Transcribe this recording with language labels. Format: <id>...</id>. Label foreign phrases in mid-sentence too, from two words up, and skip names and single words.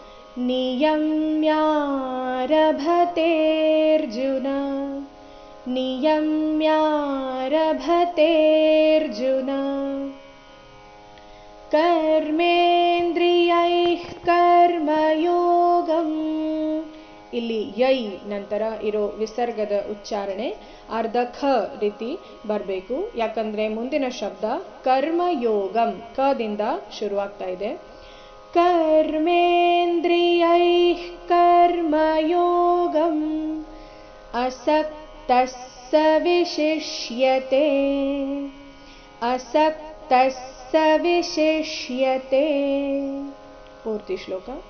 <sa>ನಿಯಮ್ಯಾರಭತೆರ್ಜುನ ನಿಯಮ್ಯಾರಭತೆರ್ಜುನ ಕರ್ಮೇಂದ್ರಿಯೈಃ ಕರ್ಮಯೋಗಂ,</sa> <kn>ಇಲ್ಲಿ ಯೈ ನಂತರ ಇರೋ ವಿಸರ್ಗದ ಉಚ್ಚಾರಣೆ ಅರ್ಧ ಖ ರೀತಿ ಬರಬೇಕು. ಯಾಕಂದ್ರೆ ಮುಂದಿನ ಶಬ್ದ ಕರ್ಮಯೋಗಂ ಕದಿಂದ ಶುರುವಾಗ್ತಾ ಇದೆ.</kn> <sa>कर्मेन्द्रियैः कर्मयोगम् असक्तः स विशिष्यते असक्तः स विशिष्यते.</sa> <kn>ಪೂರ್ತಿ ಶ್ಲೋಕ.</kn>